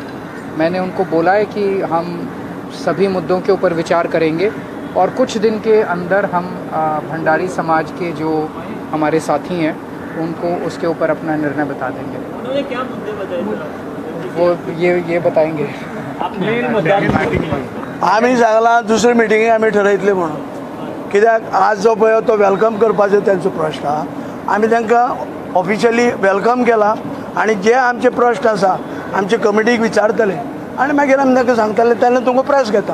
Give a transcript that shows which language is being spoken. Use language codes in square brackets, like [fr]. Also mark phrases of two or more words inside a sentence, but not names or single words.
[hi] मैंने उनको बोला है कि हम सभी मुद्दों के ऊपर विचार करेंगे और कुछ दिन के अंदर हम भंडारी समाज के जो हमारे साथी हैं उनको उसके ऊपर अपना निर्णय बता देंगे। उन्होंने क्या मुद्दे बताए वो ये बताएंगे। [kok] आम्ही सांगला दुसरे मिटिंगेक आम्ही ठरयतले म्हणून, कित्याक आज जो पळय तो वेलकम करपाचो त्यांचो प्रश्न आहा, आम्ही तांकां [en] officially welcome [kok] केला आणि जे आमचे प्रश्न आसा आमचे कमिटीक विचारतले आणि मागीर आमी तांकां सांगतले, तेन्ना तुमकां प्रेस घेता।